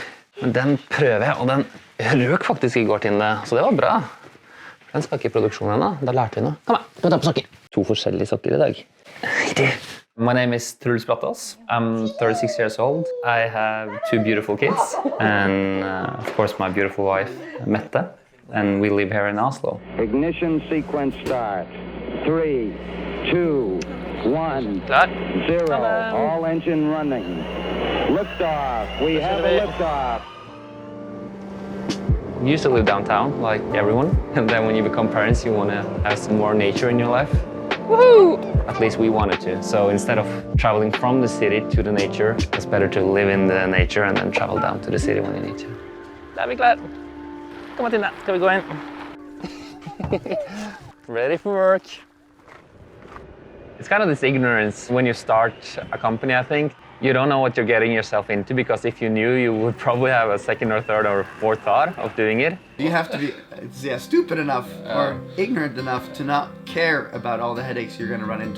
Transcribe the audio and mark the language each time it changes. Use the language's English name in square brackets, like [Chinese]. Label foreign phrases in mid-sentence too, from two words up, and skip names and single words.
[Norwegian] Men den prøver jeg, og den røk faktisk i går til det, så det var bra. Den skal ikke i produksjon ennå, da lærte vi noe. Kom her, du tar på sokker. 2 forskjellige sokker i dag. [English] My name is Truls Brataas. I'm 36 years old. I have 2 beautiful kids, and of course my beautiful wife, Mette, and we live here in Oslo. Ignition sequence start. 3, 2, 1, Klar. 0. All engine running. Liftoff. We have a liftoff. You used to live downtown, like everyone, and then when you become parents, you want to have some more nature in your life. Woohoo! At least we wanted to. So instead of traveling from the city to the nature, it's better to live in the nature and then travel down to the city when you need to. [Norwegian] Da er vi klar. Kom at inne. Skal vi gå inn? [English] Ready for work. It's kind of this ignorance when you start a company, I think. You don't know what you're getting yourself into, because if you knew, you would probably have a second or third or fourth thought of doing it. You have to be stupid enough or ignorant enough to not care about all the headaches you're going to run into.